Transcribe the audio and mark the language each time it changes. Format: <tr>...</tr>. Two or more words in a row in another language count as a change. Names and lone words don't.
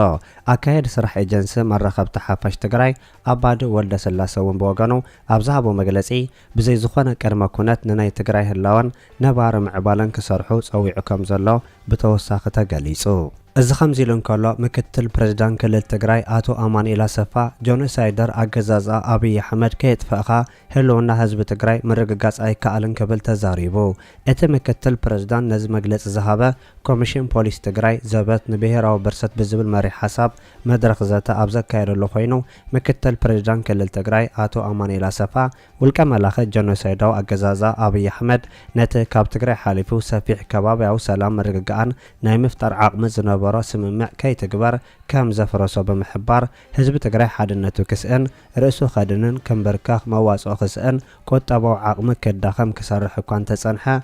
<ti>ኣካየድ ስራሕ ኤጀንሲ መራኸብቲ ሓፋሽ ትግራይ ኣባዲ ወልደ ስላሴ እውን ብወገኑ ኣብ ዝሃቦ መግለጺ ብዘይ ዝኾነ ቅድመ ኩነት ንናይ ትግራይ ህላወን ነባሪ ምዕባለን ክሰርሑ ፀዊዑ ከም ዘሎ ብተወሳኺ ተገሊጹ እዚ ከምዚ ኢሉ እንከሎ ምክትል ፕሬዝዳንት ክልል ትግራይ አቶ አማኑኤል አሰፋ ጆኖሳይደር አገዛዝ አብይ አሕመድ ከየጥፈእኻ ህልውና ህዝቢ ትግራይ ምርግጋጽ ኣይከኣልን ክብል ተዛሪቡ እቲ ምክትል ፕሬዝዳንት ነዚ መግለጽ ዝሃበ ኮሚሽን ፖሊስ ትግራይ ዘበት ንብሔራዊ ብርሰት ብዝብል መሪ ሓሳብ መድረኽ ዘተ ኣብ ዘካየደሉ ኮይኑ ምክትል ፕሬዝዳንት ክልል ትግራይ አቶ አማኑኤል አሰፋ ውልቀ መላኸ ጆኖሳይዳዊ አገዛዝ አብይ አሕመድ ነቲ ካብ ትግራይ ሓሊፉ ሰፊሕ ከባቢያዊ ሰላም ምርግጋእን ናይ ምፍጣር ዓቕሚ ዝነበሮ ስምምዕ ከይትግበር ከም ዘፈረሶ ብምሕባር ህዝቢ ትግራይ ሓድነቱ ክስእን ርእሱ ኸድንን ከምበርካኽ መዋጽኦ ክስእን ቆጠባዊ ዓቕሚ ከዳኸም ክሰርሕ እኳ እንተጸንሐ</ti>